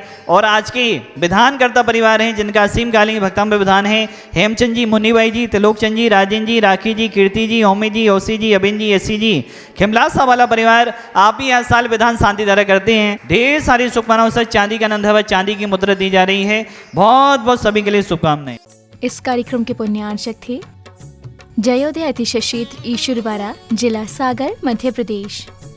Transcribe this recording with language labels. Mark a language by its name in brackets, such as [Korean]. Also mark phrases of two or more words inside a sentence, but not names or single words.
[Hindi] और आज के विधानकर्ता परिवार हैं जिनका असीम कालीन भक्तांब विधान है, हेमचंद जी, मुन्नीबाई जी, तिलोकचंद जी, राजेंद्र जी, राखी जी, कीर्ति जी, होमी जी, ओसी जी, अबिन जी, एसी जी, खिमलासा वाला परिवार, आप भी हर साल विधान शांति धारा करते हैं। ढेर सारी शुभकामनाओं से चांदी का नंदावत, चांदी की मुद्रा दी जा रही है, बहुत बहुत सभी के लिए शुभकामनाएं। इस कार्यक्रम के पुण्यार्चक थे जयोदय अतिशय क्षेत्र ईश्वरवारा, जिला सागर, मध्य प्रदेश।